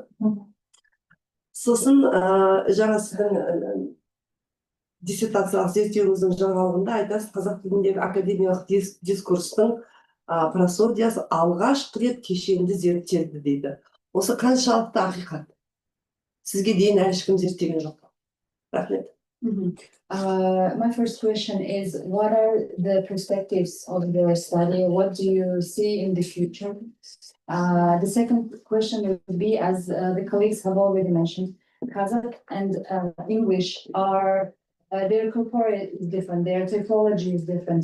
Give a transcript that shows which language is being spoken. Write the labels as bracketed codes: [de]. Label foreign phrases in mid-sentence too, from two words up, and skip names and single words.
[kk] Сосын жаңа сіздің диссертациялық зерттеуіңіздің жаңалығында айтасыз, қазақ тіліндегі академиялық дискурстың просодиясы алғаш рет кешенді зерттелді дейді. Осы қаншалықты ақиқат? Сізге дейін ешкім зерттеген жоқ. Рахмет. [en] My first question is, what are the perspectives of your study? What do you see in the future? The second question would be, as the colleagues have already mentioned, Kazakh and English are, their corporate is different, their typology is different.